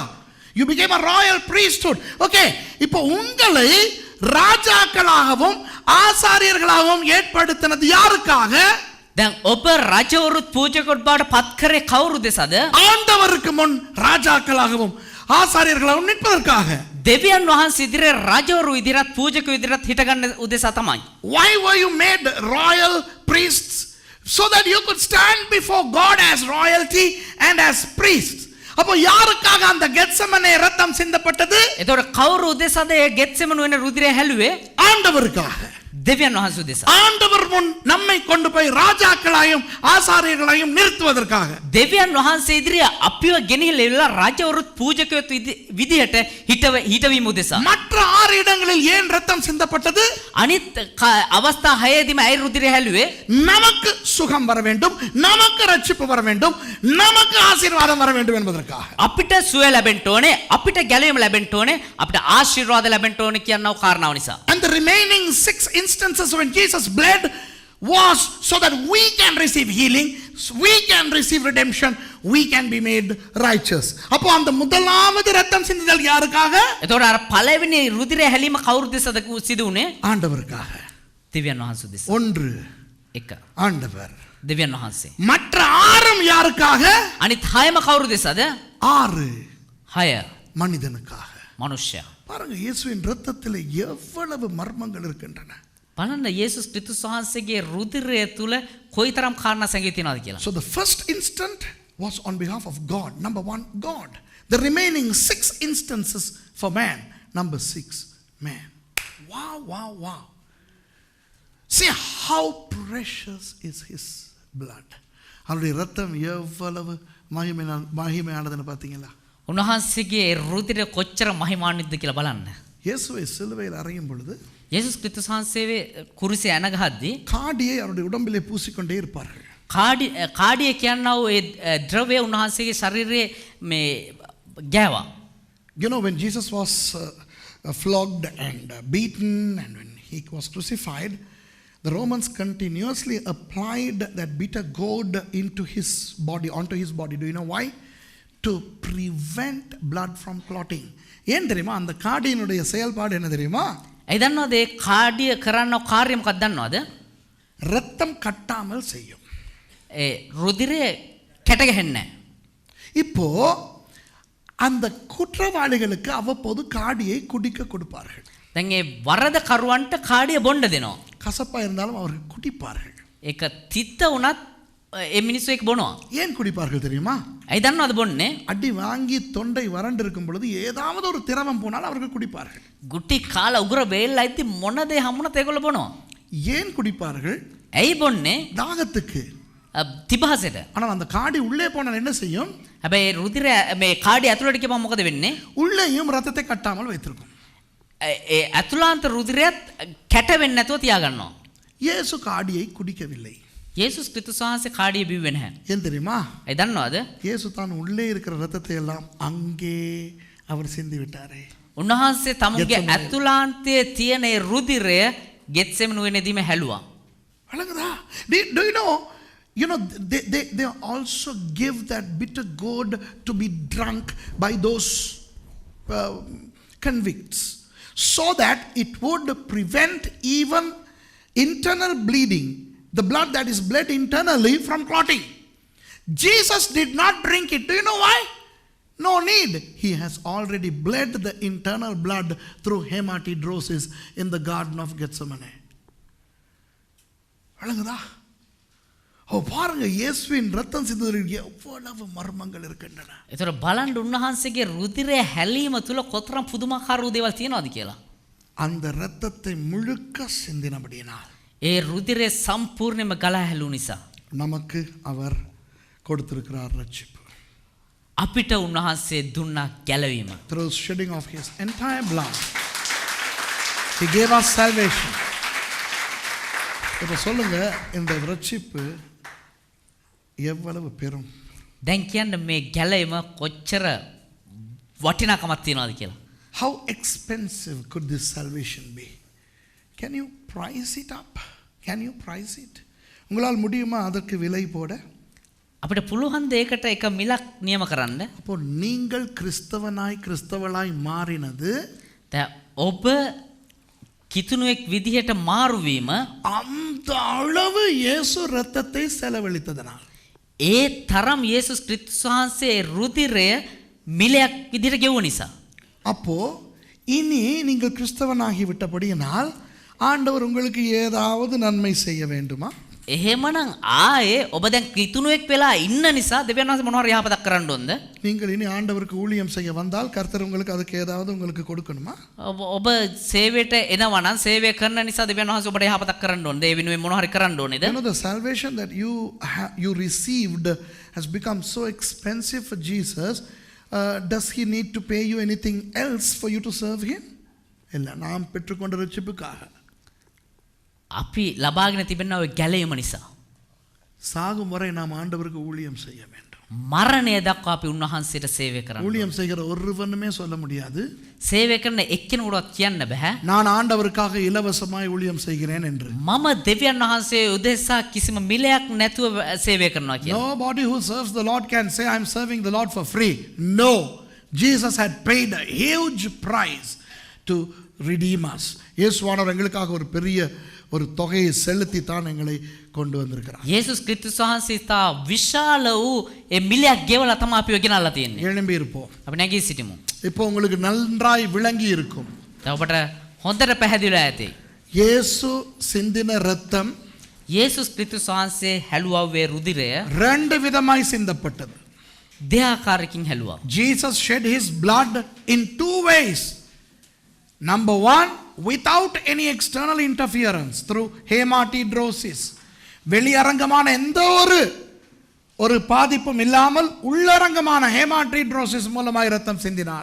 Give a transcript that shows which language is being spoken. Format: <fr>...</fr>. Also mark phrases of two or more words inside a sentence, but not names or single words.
<en>You became a royal priesthood.</en> <ta>Okay, இப்போ உங்களை ராஜாக்களாகவும் ஆசாரியர்களாகவும் ஏற்படுத்தினது யாருக்காக?</ta> <si>දැන් ඔබ රජවරුත් පූජකවරුත් බවට පත් කරේ කවුරුද සද?</si> <ta>ஆண்டவருக்கு முன் ராஜாக்களாகவும் ஆசாரியர்களாகவும் நிற்பதற்காக.</ta> <si>දෙවියන් වහන්සේ ඉදිරියේ රජවරු ඉදිරියත් පූජකයෝ ඉදිරියත් හිටගන්න උදෙසා තමයි.</si> <en>Why were you made royal priests? So that you could stand before God as royalty and as priests.</en> <ta>அப்போ யாருக்காக அந்த கெத்செமனே ரத்தம் சிந்தப்பட்டது?</ta> <si>එතකොට කවුරු උදෙසාද ඒ ගෙත්සෙමනු වෙන රුධිරය හැලුවේ?</si> <ta>ஆண்டவருக்காக.</ta> <si>දෙවියන් වහන්සේ උදෙසා.</si> <ta>ஆண்டவர் முன் நம்மை கொண்டு போய் ராஜாக்களாயும் ஆசாரியர்களாயும் நிறுத்துவதற்காக.</ta> <si>දෙවියන් වහන්සේ ඉදිරියේ අපිව ගෙනහිලා රජවරුත් පූජකයොත් විදිහට හිටවීම උදෙසා.</si> <ta>மற்ற 6 இடங்களில் ஏன் ரத்தம் சிந்தப்பட்டது?</ta> <si>අනිත් අවස්ථා 6ෙදිම ඇයි රුධිරය හැලුවේ?</si> <ta>நமக்கு சுகம் வர வேண்டும், நமக்கு ரட்சிப்பு வர வேண்டும், நமக்கு ஆசீர்வாதம் வர வேண்டும் என்பதற்காக.</ta> <si>අපිට සුවය ලැබෙන්න ඕනේ, අපිට ගැලවීම ලැබෙන්න ඕනේ, අපිට ආශිර්වාද ලැබෙන්න ඕනේ කියනව කාරණාව නිසා.</si> <en>And the remaining 6 instances when Jesus bled was so that we can receive healing, we can receive redemption, we can be made righteous.</en> <ta>அப்போ அந்த முதலாவது ரத்தம் சிந்துதல் யாருக்காக?</ta> <si>එතකොට අර පළවෙනි රුධිරය හැලීම කවුරුද සිදු වුනේ?</si> <ta>ஆண்டவருக்காக.</ta> <si>දෙවියන් වහන්සේ උදෙසා.</si> <ta>ஒன்று</ta> <si>එක</si> <ta>ஆண்டவர்.</ta> <si>දෙවියන් වහන්සේ.</si> <ta>மற்ற 6 யாருக்காக?</ta> <si>අනිත් 6ම කවුරු දෙසද?</si> <ta>6</ta> <si>6</si> <ta>மனிதனுக்காக.</ta> <si>මනුෂ්‍යයා.</si> <ta>பாருங்க இயேசுவின் இரத்தத்தில் எவ்வளவு மர்மங்கள் இருக்கின்றன.</ta> <si>බලන්න යේසුස් ක්‍රිස්තුස් වහන්සේගේ රුධිරය තුල කොයිතරම් කාරණා සැඟවී තියෙනවද කියලා.</si> <en>So the first instant was on behalf of God. Number 1, God. The remaining 6 instances for man. Number 6, man. Wow, wow, wow. See how precious is his blood.</en> <ta>அவருடைய ரத்தம் எவ்வளவு மகிமையானதுன்னு பார்த்தீங்களா?</ta> <si>උන්වහන්සේගේ රුධිරය කොච්චර මහිමාන්විතද කියලා බලන්න.</si> <ta>இயேசுவை சிலுவையில் அறையும் பொழுது</ta> <si>යේසුස් ක්‍රිස්තුස් වහන්සේ කුරුසේ ඇන ගහද්දී</si> <ta>காடியை அவருடைய உடம்பிலே பூசிக்கொண்டே இருப்பார்கள்.</ta> <si>කාඩිය කියනවා ඒ ද්‍රව්‍ය උන්වහන්සේගේ ශරීරයේ මේ ගෑවා.</si> <en>You know, when Jesus was flogged and beaten and when he was crucified, the Romans continuously applied that bitter gourd into his body, onto his body. Do you know why? To prevent blood from clotting.</en> <ta>ஏன் தெரியுமா? அந்த காடியினுடைய செயல்பாடு என்ன தெரியுமா?</ta> <si>ඒ දන්නවද ඒ කාඩිය කරන්න කාර්යය මොකක්ද දන්නවද?</si> <ta>ரத்தம் கட்டாமல் செய்யும்.</ta> <si>ඒ රුධිරය කැට ගහන්නේ නැහැ.</si> <ta>இப்போ அந்த குற்றவாளிகளுக்கு அவ்வப்போது காடியை குடிக்க கொடுப்பார்கள்.</ta> <si>දැන් ඒ වරදකරුවන්ට කාඩිය බොන්න දෙනවා.</si> <ta>கசப்பா இருந்தாலும் அவர்கள் குடிப்பார்கள்.</ta> <si>ඒක තිත්ත වුණත් ඒ මිනිස්සු ඒක බොනවා.</si> <ta>ஏன் குடிப்பார்கள் தெரியுமா?</ta> <si>ඇයි දන්නවද බොන්නේ?</si> <ta>அடி வாங்கி தொண்டை வறண்டு இருக்கும் பொழுது ஏதாவது ஒரு திரவம் போனால் அவர்கள் குடிப்பார்கள்.</ta> <si>ගුටි කාලා උගුර වේල්ලා ඉති මොන දේ හම්බුණත් ඒගොල්ලෝ බොනවා.</si> <ta>ஏன் குடிப்பார்கள்?</ta> <si>ඇයි බොන්නේ?</si> <ta>தாகத்துக்கு.</ta> <si>තිබහසට.</si> <ta>ஆனால் அந்த காடி உள்ளே போனால் என்ன செய்யும்?</ta> <si>හැබැයි රුධිරය මේ කාඩිය ඇතුළට ගියම මොකද වෙන්නේ?</si> <ta>உள்ளேயும் ரத்தத்தை கட்டாமல் வைத்திருக்கும்.</ta> <si>ඒ ඇතුළාන්ත රුධිරයත් කැට වෙන්නේ නැතුව තියාගන්නවා.</si> <ta>இயேசு காடியை குடிக்கவில்லை.</ta> <si>යේසුස් ක්‍රිස්තුස් වහන්සේ කාඩිය බිව්වේ නැහැ.</si> <ta>ஏன் தெரியுமா?</ta> <si>ඒ දන්නවද?</si> <ta>இயேசு தான் உள்ளே இருக்கிற ரத்தத்தை எல்லாம் அங்கே அவர் சிந்தி விட்டாரே.</ta> <si>උන්වහන්සේ තමුන්ගේ ගෙත්සෙමනේ. ඇතුළාන්තයේ තියෙන ඒ රුධිරය ගෙත්සෙමනු වෙනදීම හැලුවා.</si> <en>வழங்குதா? Do you know? You know, they also give that bitter gourd to be drunk by those convicts, so that it would prevent even internal bleeding, the blood that is bled internally, from clotting. Jesus did not drink it. Do you know why? No need. He has already bled the internal blood through hematidrosis in the Garden of Gethsemane.</en> <ta>வழங்குதா? ஓ பாருங்க, இயேசுவின் ரத்தம் சிந்துவதில் எவ்வளவு மர்மங்கள் இருக்கின்றன.</ta> <si>ඒතර බලන්න උන්වහන්සේගේ රුධිරය හැලීම තුල කොතරම් පුදුමාකාර වූ දේවල් තියෙනවද කියලා.</si> <ta>அந்த ரத்தத்தை முழுக்க சிந்தினபடியினால்</ta> <si>ඒ රුධිරය සම්පූර්ණයෙන්ම ගලා හැලුණු නිසා</si> <ta>நமக்கு அவர் கொடுத்திருக்கிறார் ரட்சிப்பு.</ta> <si>අපිට උන්වහන්සේ දුන්නා ගැලවීම.</si> <en>Through shedding of his entire blood, he gave us salvation.</en> <ta>இப்ப சொல்லுங்க, இந்த ரட்சிப்பு எவ்வளவு பெரும்.</ta> <si>දැන් කියන්න මේ ගැලවීම කොච්චර වටිනාකමක් තියනවද කියලා.</si> <en>How expensive could this salvation be? Can you price it up? Can you price it?</en> <ta>உங்களால் முடியுமா அதற்கு விலை போட?</ta> <si>අපිට පුළුවන් දෙයකට එක මිලක් නියම කරන්න.</si> <ta>அப்போ நீங்கள் கிறிஸ்தவளாய் மாறினது</ta> <si>ඔබ කිතුණුවෙක් විදිහට මාරුවීම</si> <ta>அந்த அளவு இயேசு ரத்தத்தை செலவழித்ததனால்.</ta> <si>ඒ තරම් යේසුස් ක්‍රිස්තුස් වහන්සේ රුධිරය මිලයක් විදිහට ගෙවුව නිසා.</si> <ta>அப்போ இனி நீங்கள் கிறிஸ்தவனாகி விட்டபடியினால் ஆண்டவர் உங்களுக்கு ஏதாவது நன்மை செய்ய வேண்டுமா?</ta> <si>එහෙමනම් ආයේ ඔබ දැන් කිතුණුවෙක් වෙලා ඉන්න නිසා දෙවියන් වහන්සේ මොනවා හරි යහපතක් කරන්න ඕනද?</si> <ta>நீங்கள் இனி ஆண்டவருக்கு ஊழியம் செய்ய வந்தால் கர்த்தர் உங்களுக்கு அதுக்கு ஏதாவது உங்களுக்கு கொடுக்கணுமா?</ta> <si>ඔබ සේවයට එනවා නම් සේවය කරන නිසා දෙවියන් වහන්සේ ඔබට යහපතක් කරන්න ඕනද? ඒ වෙනුවෙන් මොනවා හරි කරන්න ඕනේද?</si> <en>You know, the salvation that you received has become so expensive for Jesus. Does he need to pay you anything else for you to serve him?</en> <ta>இல்ல, நாம் பெற்றுக்கொண்ட ரட்சிப்புக்காக</ta> <si>අපි ලබාගෙන තිබෙනා ඔය ගැලීම නිසා</si> <ta>சாகும் வரை நாம் ஆண்டவருக்கு ஊழியம் செய்ய வேண்டும்.</ta> <si>මරණය දක්වා අපි උන්වහන්සේට සේවය කරන්න.</si> <ta>ஊழியம் செய்கிற ஒருவனுமே சொல்ல முடியாது,</ta> <si>සේවය කරන එක්කෙනෙකුටවත් කියන්න බෑ</si> <ta>நான் ஆண்டவருக்காக இலவசமாய் ஊழியம் செய்கிறேன் என்று.</ta> <si>මම දෙවියන් වහන්සේ උදෙසා කිසිම මිලයක් නැතුව සේවය කරනවා කියලා.</si> <en>Nobody who serves the Lord can say I'm serving the Lord for free. No, Jesus had paid a huge price to redeem us.</en> <ta>இயேசுவானவர் எங்களுக்காக ஒரு பெரிய ஒரு தொகையை செலுத்தி தான் எங்களை கொண்டு வந்திருக்கிறார்.</ta> <si>යේසුස් ක්‍රිස්තුස් වහන්සේ තා විශාල වූ ඒ මිලයක් ගෙවලා තමයි අපිව ගෙනල්ලා තියෙන්නේ.</si> <ta>எழும்பி இருப்போம்.</ta> <si>අපි නැගී සිටිමු.</si> <ta>இப்போ உங்களுக்கு நன்றாய் விளங்கி இருக்கும்.</ta> <si>දැන් ඔබට හොඳට පැහැදිලිලා ඇති.</si> <ta>இயேசு சிந்தின இரத்தம்</ta> <si>යේසුස් ක්‍රිස්තුස් වහන්සේ හැලුවවේ රුධිරය</si> <ta>ரெண்டு விதமாய் சிந்தப்பட்டது.</ta> <si>දෙආකාරකින් හැලුවා.</si> <en>Jesus shed his blood in two ways. Number one, without any external interference, through hematidrosis.</en> <ta>வெளியரங்கமான எந்த ஒரு பாதிப்பும் இல்லாமல் உள்ளரங்கமான ஹேமாட்டிட்ரோசிஸ் மூலமாய் இரத்தம் சிந்தினார்.</ta>